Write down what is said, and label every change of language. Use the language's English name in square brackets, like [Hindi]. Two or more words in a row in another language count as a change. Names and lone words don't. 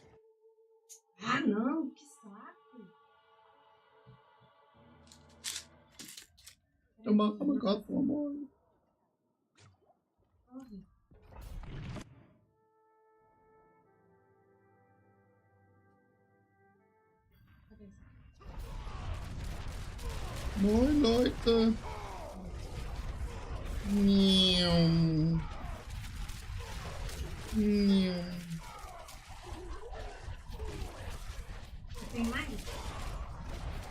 [Portuguese] Ah, não, que saco! [German] Ja, machen wir gerade nochmal. Moin Leute. Miau. Miau. [Portuguese] Tem mais?